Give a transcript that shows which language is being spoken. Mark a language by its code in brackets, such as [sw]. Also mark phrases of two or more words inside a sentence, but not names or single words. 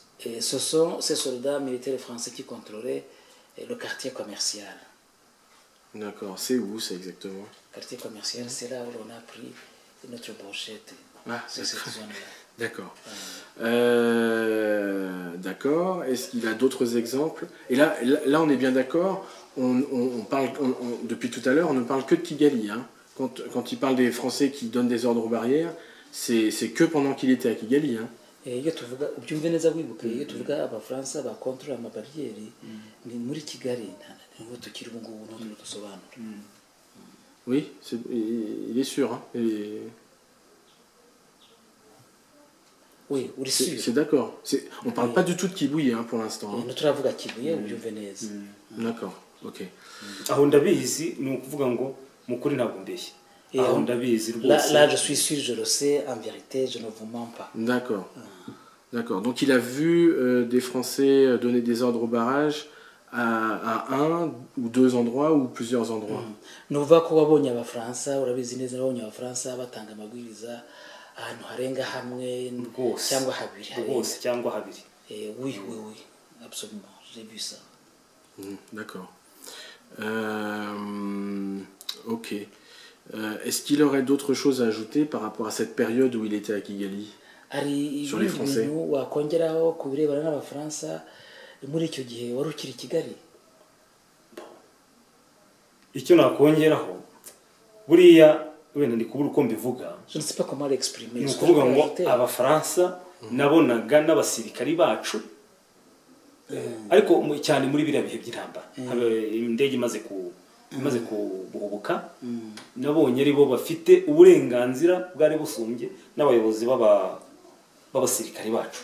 [fr] Et ce sont ces soldats militaires français qui contrôlaient le quartier commercial. D'accord. C'est où ça exactement? Quartier commercial, c'est là où on a pris notre brochette. Ah, c'est cette zone-là. D'accord. D'accord. Est-ce qu'il a d'autres exemples? Et là, on est bien d'accord. On parle depuis tout à l'heure, on ne parle que de Kigali. Hein. Quand il parle des Français qui donnent des ordres aux barrières, c'est que pendant qu'il était à Kigali. Hein. [rw] Iyo tuvuga ubyumve neza wibuke iyo tuvuga abafaransa ba contrôle amabarriere ni muri Kigali ntabwo tukiri ubu ngubu no dusobanura. [fr] Oui, il est sûr. Hein. Oui, uri sûr. C'est d'accord. On parle pas du tout de Kibuye hein, pour l'instant. [rw] Nous turavuga Kibuye ubyumve neza. [fr] D'accord. OK. [rw] Aho ndabizi ni ukuvuga ngo mukuri ntabwo mbeshye. Aho ndabizi rwose. [fr] Là je suis sûr, je le sais, en vérité, je ne vous mens pas. D'accord. D'accord. Donc il a vu des Français donner des ordres au barrage à un ou deux endroits ou plusieurs endroits. [rw] Nuva ko wabonye abafaransa urabizi neza wabonye abafaransa batanga amabwiriza ahantu harenga hamwe cyangwa habiri. Rwose cyangwa habiri. [fr] Oui, absolument. J'ai vu ça. D'accord. OK. Est-ce qu'il aurait d'autres choses à ajouter par rapport à cette période où il était à Kigali sur les Français? [rw] Wakongeraho ku birebana n'abafaransa muri icyo gihe wari ukiri Kigali? Icyo nakongeraho buriya wenda ndi kubura uko mbivuga. [fr] Je ne sais pas comment l'exprimer. [rw] Ni ukuvuga ngo abafaransa nabonaga n'abasirikari bacu ariko cyane muri biriya bihe by'intambara indege imaze guhubuka nabonye ari bo bafite uburenganzira bwari busumbye n'abayobozi b'abasirikari bacu.